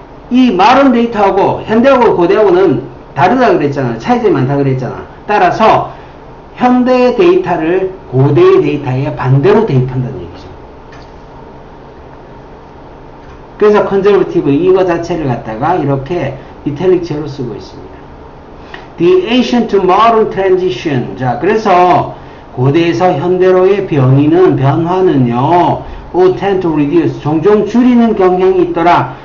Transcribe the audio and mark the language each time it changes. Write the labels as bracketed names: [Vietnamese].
[Korean] 이 마른 데이터하고 현대하고 고대하고는 다르다 그랬잖아. 차이점이 많다 그랬잖아. 따라서 현대의 데이터를 고대의 데이터에 반대로 대입한다는 얘기죠. 그래서 컨저버티브 이거 자체를 갖다가 이렇게 인텔렉츄얼로 쓰고 있습니다. [English] The ancient to modern transition. [Korean] 자, 그래서 고대에서 현대로의 변화는요, [English] would tend to reduce. [Korean] 종종 줄이는 경향이 있더라.